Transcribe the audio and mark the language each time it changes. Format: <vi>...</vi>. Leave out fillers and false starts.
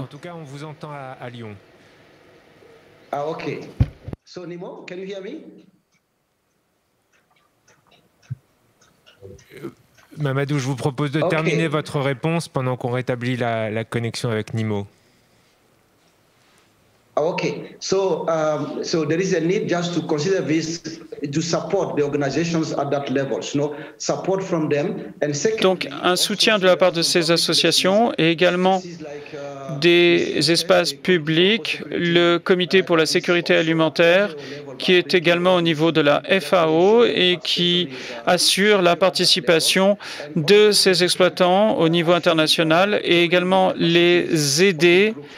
<fr>En tout cas, on vous entend à Lyon.</fr> <en>Ah, ok. So, Nimo, can you hear me?</en> <fr>Mamadou, je vous propose de terminer votre réponse pendant qu'on rétablit la connexion avec Nimo.</fr> <en>Okay, so there is a need just to consider this, to support the organizations at that level, support from them. And second,</en> <fr>donc un soutien de la part de ces associations et également des espaces publics, le Comité pour la sécurité alimentaire, qui est également au niveau de la FAO et qui assure la participation de ces exploitants au niveau international et également les aider</fr>